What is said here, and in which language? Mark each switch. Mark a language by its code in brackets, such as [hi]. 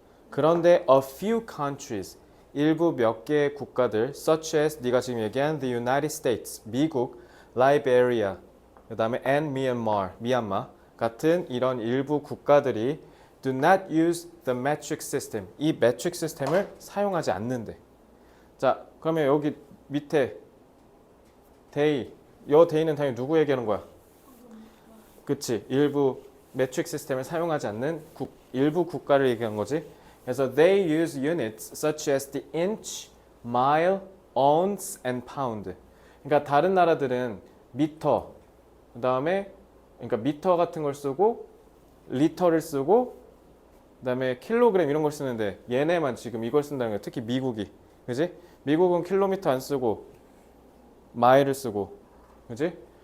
[ko] 그런데 [en] a few countries, [ko] 일부 몇 개의 국가들, [en] such as [ko] 네가 지금 얘기한 [en] the United States, [ko] 미국, Liberia, 그 다음에 [en] and Myanmar, [ko] 미얀마 같은 이런 일부 국가들이 [en] do not use the metric system, [ko] 이 metric 시스템을 사용하지 않는데. 자, 그러면 여기 밑에 they, 요 they는 당연히 누구 얘기하는 거야? 그치, 일부 metric 시스템을 사용하지 않는 일부 국가를 얘기한 거지. [en] 그래서 they use units such as the inch, mile, ounce, and pound. [ko] 그러니까 다른 나라들은 미터, 그 다음에 그러니까 미터 같은 걸 쓰고 리터를 쓰고 그 다음에 킬로그램 이런 걸 쓰는데 얘네만 지금 이걸 쓴다는 거야. 특히 미국이. 그지? 미국은 킬로미터 안 쓰고 마일을 쓰고 그지?